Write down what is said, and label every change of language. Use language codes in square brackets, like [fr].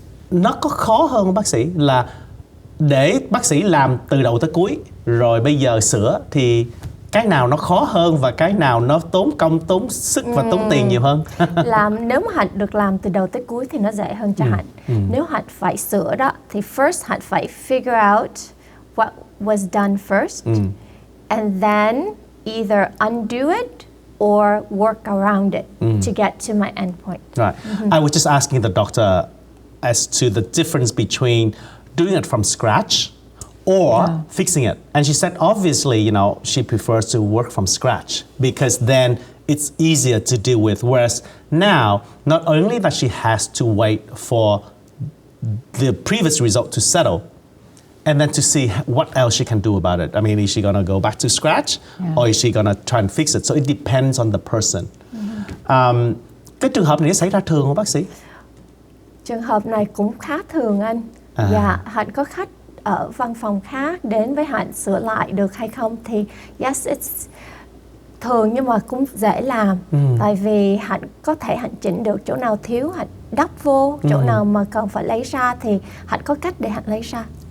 [vi] Nó có khó hơn không bác sĩ, là để bác sĩ làm từ đầu tới cuối rồi bây giờ sửa, thì cái nào nó khó hơn và cái nào nó tốn công, tốn sức và tốn tiền nhiều hơn? Nếu mà Hạnh được làm từ đầu tới cuối thì nó dễ hơn cho Hạnh. Nếu Hạnh phải sửa đó thì [en] first Hạnh phải figure out what was done first and then either undo it or work around it to get to my end point. Right. I was just asking the doctor as to the difference between doing it from scratch or fixing it. And she said, obviously, she prefers to work from scratch because then it's easier to deal with. Whereas now, not only that she has to wait for the previous result to settle, and then to see what else she can do about it. I mean, is she going to go back to scratch or is she going to try and fix it? So it depends on the person. [vi] Cái trường hợp này xảy ra thường không bác sĩ? Trường hợp này cũng khá thường anh. Dạ, Hạnh có khách ở văn phòng khác đến với Hạnh sửa lại được hay không thì yes, it's thường nhưng mà cũng dễ làm. Tại vì Hạnh có thể Hạnh chỉnh được chỗ nào thiếu Hạnh đắp vô, chỗ nào mà cần phải lấy ra thì Hạnh có cách để Hạnh lấy ra.